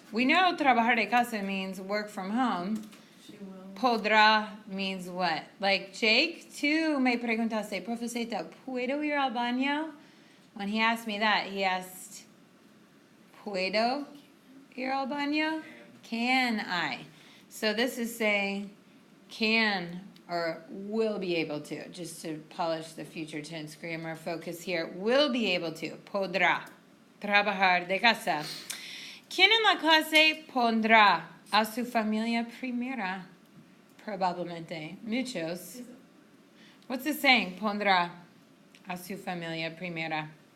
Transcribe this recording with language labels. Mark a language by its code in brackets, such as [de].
[en] We know trabajar de casa means work from home. She will. Podrá means what? [es] Like Jake, tú me preguntaste, profesora, ¿puedo ir al baño? [en] When he asked me that, he asked, ¿puedo ir al baño? Can I? So this is saying can or will be able to, just to polish the future tense grammar focus here. Will be able to, podrá trabajar de casa. [es] ¿Quién en la clase pondrá a su familia primera? Probablemente. Muchos. What's it saying? Pondrá a su familia primera.